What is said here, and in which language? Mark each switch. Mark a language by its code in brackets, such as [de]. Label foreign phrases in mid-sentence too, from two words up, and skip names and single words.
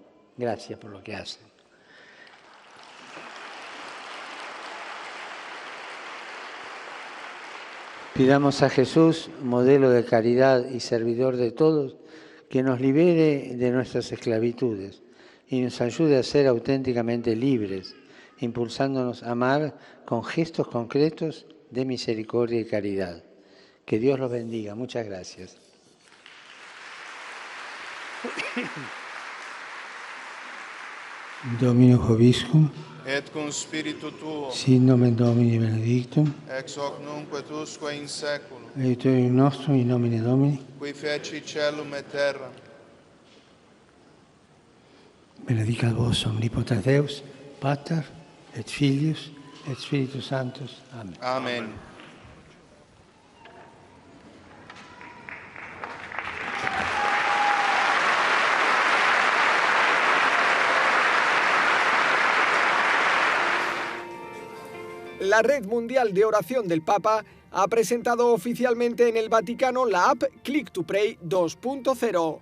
[es] Gracias por lo que hacen. Pidamos a Jesús, modelo de caridad y servidor de todos, que nos libere de nuestras esclavitudes y nos ayude a ser auténticamente libres, impulsándonos a amar con gestos concretos de misericordia y caridad. Que Dios los bendiga. Muchas gracias. [la] Domino Vobiscum, et cum spiritu tuo, sit nomen Domini benedictum, ex hoc nunc et usque in seculum, aiutorium nostrum in nomine Domini, qui feci caelum et terra. benedicat vos omnipotens Deus, Pater, et Filius, et Spiritus Sanctus. Amen. Amen. [es] La Red Mundial de Oración del Papa ha presentado oficialmente en el Vaticano la app Click to Pray 2.0.